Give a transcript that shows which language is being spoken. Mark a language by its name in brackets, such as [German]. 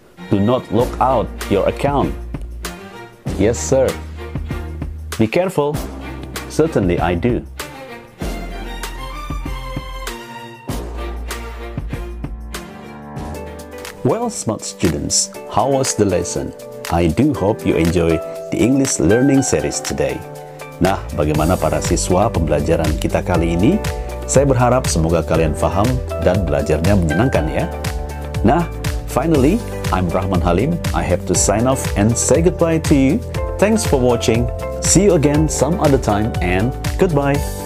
[English] Do not lock out your account. Yes, sir. Be careful. Certainly I do. Well, smart students, how was the lesson? I do hope you enjoy the English learning series today. [Indonesian] Nah, bagaimana para siswa pembelajaran kita kali ini? Saya berharap semoga kalian paham dan belajarnya menyenangkan ya. [English] Nah, finally, I'm Rakhman Halim. I have to sign off and say goodbye to you. Thanks for watching. See you again some other time and goodbye.